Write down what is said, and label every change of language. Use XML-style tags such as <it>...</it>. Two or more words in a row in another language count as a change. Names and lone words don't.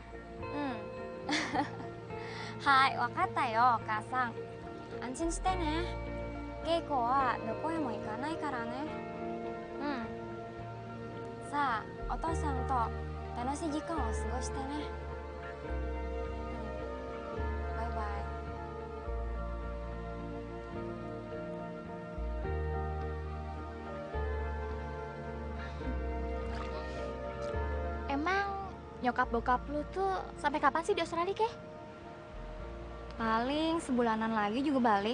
<ja>はい、わかったよ、お母さん。安心してね。稽古はどこへも行かないからね。さあ、お父さんと楽しい時間を過ごしてね。バイバイ。</ja> <id>Emang nyokap bokap lu tuh sampai kapan sih di Australia, Kay? Paling sebulanan lagi juga balik.</id>